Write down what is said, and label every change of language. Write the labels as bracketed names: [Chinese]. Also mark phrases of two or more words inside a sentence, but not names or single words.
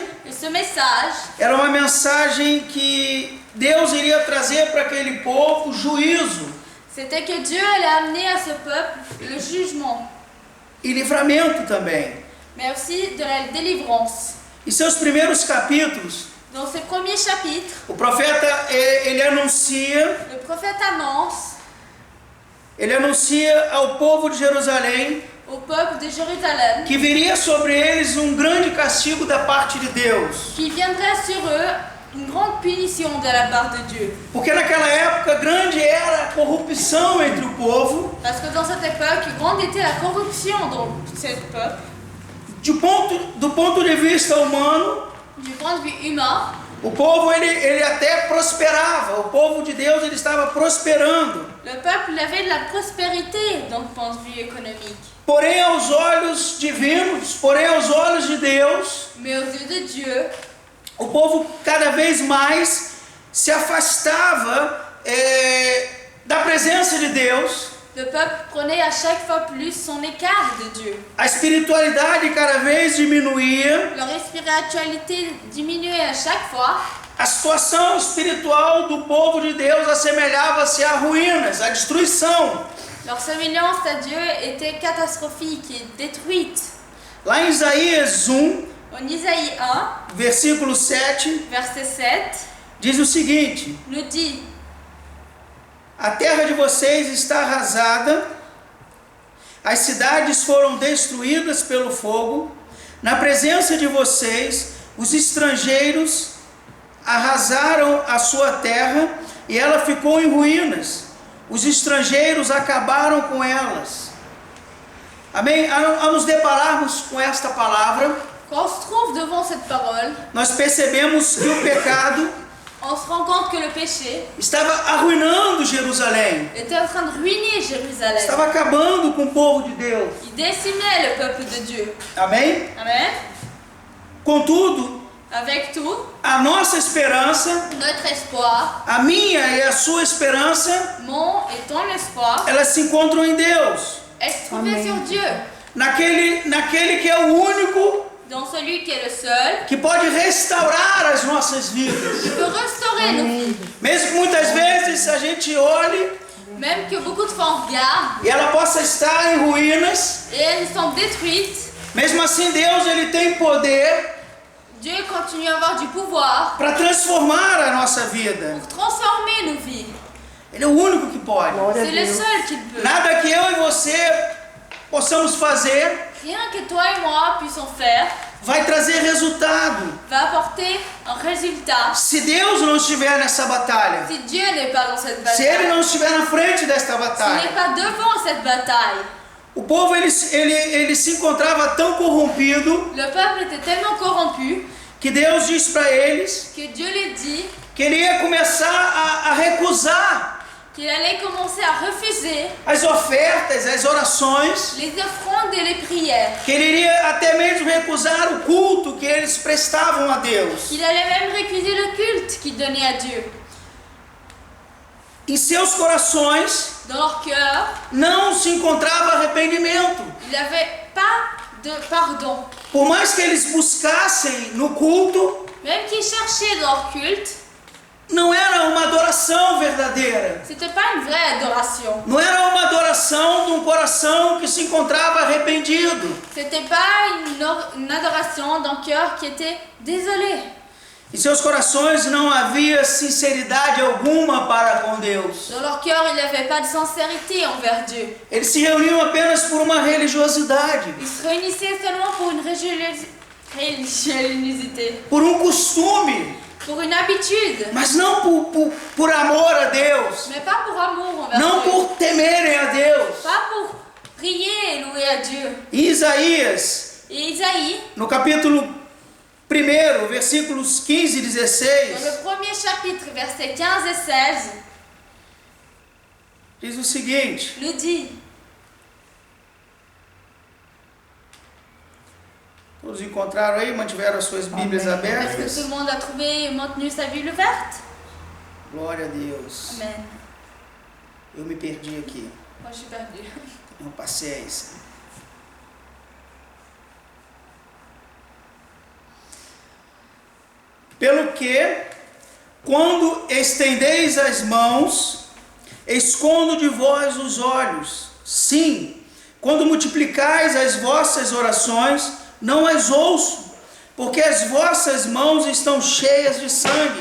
[French] Et ce message, [Portuguese] era uma mensagem que Deus iria trazer para aquele povo juízo [French] c'était que Dieu allait amener à ce peuple le jugement, [Portuguese] e livramento também. [French] mais aussi de la délivrance. [Portuguese] Em seus primeiros capítulos, [French] Dans ses premiers chapitres, [Portuguese] o profeta ele anuncia [French] le prophète annonce [Portuguese] ao povo de Jerusalém [French] au peuple de Jérusalem [Portuguese] que viria sobre eles um grande castigo da parte de Deus. [French] qu'il viendrait sur eux une grande punition de la part de Dieu. [Portuguese] Porque naquela época grande era a corrupção entre o povo, [French] Parce que dans cette époque, grande était la corruption dans ce peuple. [Portuguese] do ponto de vista humano, [French] Du point de vue humain, [Portuguese] o povo ele até prosperava, o povo de Deus ele estava prosperando. [French] le peuple avait de la prospérité dans le point de vue économique. [Portuguese] Porém aos olhos divinos, porém aos olhos de Deus, [French] Mais aux yeux de Dieu, [Portuguese] o povo cada vez mais se afastava da presença de Deus. [French] le peuple prenait à chaque fois plus son écart de Dieu. [Portuguese] A espiritualidade cada vez diminuía, [French] Leur spiritualité diminuait à chaque fois. [Portuguese] a situação espiritual do povo de Deus assemelhava-se a ruínas, a destruição. [French] Leur sémillance à Dieu était catastrophique et détruite. [Portuguese] Lá em Isaías 1, [French] En Isaïe 1, [Portuguese] versículo 7, [French] verset 7, [Portuguese] diz o seguinte: [French] nous dit: [Portuguese] a terra de vocês está arrasada, as cidades foram destruídas pelo fogo, na presença de vocês, os estrangeiros arrasaram a sua terra e ela ficou em ruínas. Os estrangeiros acabaram com elas. Amém? Ao nos depararmos com esta palavra, [French] quand on se trouve devant cette parole, [Portuguese] nós percebemos que o pecado [French] on se rend compte que le péché [Portuguese] estava arruinando Jerusalém, [French] était en train de ruiner Jérusalem. [Portuguese] estava acabando com o povo de Deus. [French] Il décimait le peuple de Dieu. [Portuguese] Amém? [French] Amen. [Portuguese] Contudo, [French] Avec tout, [Portuguese] a nossa esperança, [French] notre espoir, [Portuguese] a minha e a sua esperança, [French] mon et ton espoir, [Portuguese] elas se encontram em Deus. [French] est trouvé sur Dieu. [Portuguese] naquele que é o único [French] dans celui qui est le seul, [Portuguese] que pode restaurar as nossas vidas. [French] qui peut restaurer nos vies. [Portuguese] Mesmo que muitas vezes a gente olhe [French] Même que beaucoup de fois on regarde [Portuguese] e ela possa estar em ruínas, [French] et elles sont détruites, [Portuguese] mesmo assim Deus ele tem poder [French] Dieu continue à avoir du pouvoir [Portuguese] para transformar a nossa vida. [French] pour transformer nos vies. [Portuguese] Ele é o único que pode. [French] C'est le seul qui le peut. [Portuguese] Nada que eu e você possamos fazer [French] Rien que toi et moi puissions faire [Portuguese] vai trazer resultado [French] va apporter un résultat [Portuguese] se Deus não estiver nessa batalha. [French] si Dieu n'est pas dans cette [Portuguese] Se ele [French] bataille, [Portuguese] não estiver na frente desta [French] s'il [Portuguese] batalha. [French] n'est pas devant cette bataille. [Portuguese] O povo ele se encontrava tão corrompido [French] Le peuple était tellement corrompu [Portuguese] que Deus diz para eles [French] que Dieu lui dit [Portuguese] que ele ia começar a recusar [French] qu'il allait commencer à refuser [Portuguese] as ofertas, as orações, [French] les offrandes et les prières, [Portuguese] que ele iria até mesmo recusar o culto que eles prestavam a Deus. [French] qu'il allait même récuser le culte qu'il donnait à Dieu. [Portuguese] Em seus corações [French] Dans leur cœur, [Portuguese] não se encontrava arrependimento. [French] il n'y avait pas de pardon. [Portuguese] Por mais que eles buscassem no culto, [French] Même qu'ils cherchaient dans leur culte, [Portuguese] não era uma adoração verdadeira. [French] c'était pas une vraie adoration. [Portuguese] Não era uma adoração de um coração que se encontrava arrependido. [French] C'était pas une adoration d'un cœur qui était désolé. [Portuguese] Em seus corações não havia sinceridade alguma para com Deus. [French] Dans leur cœur, il n'y avait pas de sincérité envers Dieu. [Portuguese] Eles se reuniam apenas por uma religiosidade, [French] Ils se réunissaient seulement pour une religiosité, [Portuguese] por um costume, [French] pour une habitude, [Portuguese] mas não por amor a Deus, [French] mais pas pour amour envers [Portuguese] não [French] Dieu. [Portuguese] por temerem a Deus. [French] Pas pour prier et louer à Dieu. [Portuguese] Em Isaías, [French] Et Isaïe, [Portuguese] no capítulo 1, versículos 15 e [French] dans [Portuguese] 16, [French] le premier chapitre, versets 15 et 16, [Portuguese] diz o seguinte: [French] nous dit, [Portuguese] todos encontraram aí, mantiveram as suas Bíblias [French] est-ce que [Portuguese] abertas? [French] tout le monde a trouvé et maintenu sa Bible ouverte? [Portuguese] Glória a Deus. [French] Amen. [Portuguese] Eu me perdi aqui. [French] Moi, je suis perdue. [Portuguese] Não paciência. Pelo que, quando estendeis as mãos, escondo de vós os olhos. Sim, quando multiplicais as vossas orações, não as ouço, porque as vossas mãos estão cheias de sangue.